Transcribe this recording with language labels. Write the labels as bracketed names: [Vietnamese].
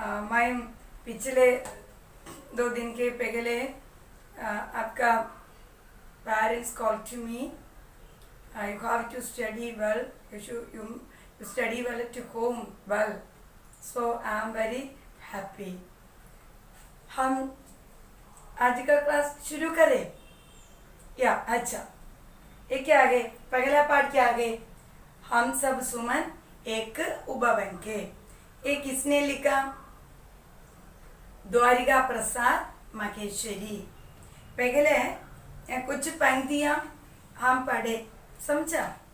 [Hindi] मैं पिछले 2 दिन के पहले आपका parents [English] Call to me. You have to study well, you study well at home well, so I am very happy। [Hindi] हम आज का क्लास शुरू करें या? अच्छा, ये क्या आगे? पहला पाठ क्या आगे? हम सब सुमन एक उपवन के। ये किसने लिखा? द्वारिका प्रसाद महेश्वरी। पहले कुछ पंक्तियां हम पढ़े, समझा?